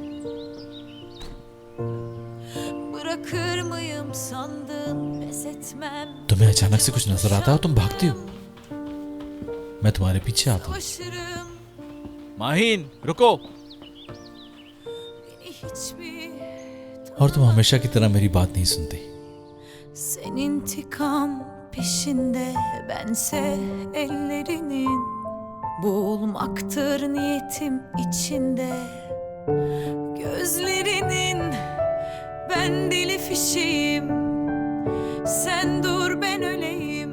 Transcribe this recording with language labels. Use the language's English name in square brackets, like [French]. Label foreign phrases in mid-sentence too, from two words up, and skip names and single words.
[Hindi] तुम्हें अचानक से कुछ नजर आता है और तुम भागती हो, मैं तुम्हारे पीछे आता हूँ। माहिन रुको। और तुम हमेशा की तरह मेरी बात नहीं सुनती। [Turkish] Senin intikam peşinde, bense ellerinin, boğulmaktır niyetim içinde. Gözlerinin, ben deli fişeğim, sen dur ben öleyim.